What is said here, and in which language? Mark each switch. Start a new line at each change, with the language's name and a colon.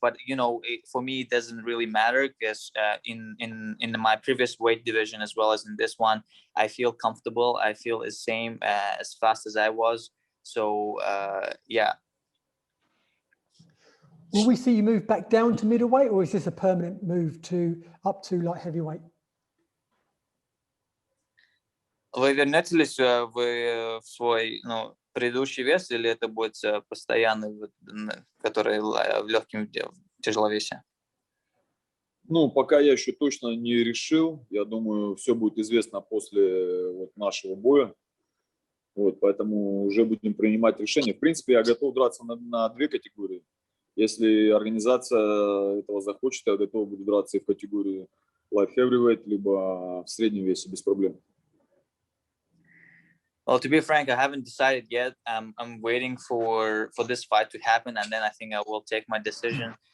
English: But for me, it doesn't really matter because in my previous weight division as well as in this one, I feel comfortable. I feel the same as fast as I was. So yeah. Will we see you move back down to middleweight, or is this a permanent move up to light heavyweight?
Russian: Вы вернетесь в свой предыдущий вес, или это будет постоянный, который в легком тяжеловесе? Пока я еще точно не решил. Я думаю, все будет известно после нашего боя. Поэтому уже будем принимать решение. В принципе, я готов драться на 2 категории. Если организация этого захочет, я готов буду драться и в категории light heavyweight, либо в среднем весе, без проблем.
English: Well, to be frank, I haven't decided yet. I'm waiting for this fight to happen, and then I think I will take my decision.